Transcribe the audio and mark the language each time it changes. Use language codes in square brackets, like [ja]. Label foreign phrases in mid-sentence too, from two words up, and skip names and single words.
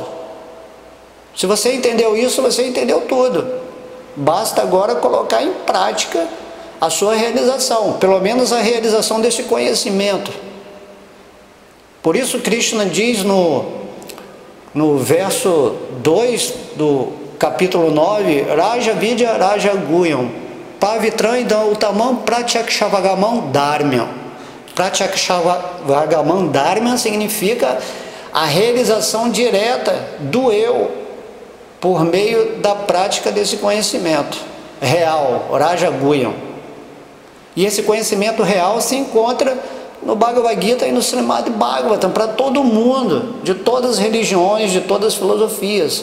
[pt] Se você entendeu isso, você entendeu tudo. Basta agora colocar em prática a sua realização, pelo menos a realização desse conhecimento. Por isso Krishna diz no verso 2 do capítulo 9, [sa] Raja Vidya Raja Guyam Pavitram Idam Uttamam Pratyakshagamam Dharmyam. Pratyakshagamam Dharmyam [pt] significa a realização direta do eu por meio da prática desse conhecimento real, [sa] Raja Guyam. [pt] E esse conhecimento real se encontra no Bhagavad Gita e no Srimad Bhagavatam, para todo mundo, de todas as religiões, de todas as filosofias.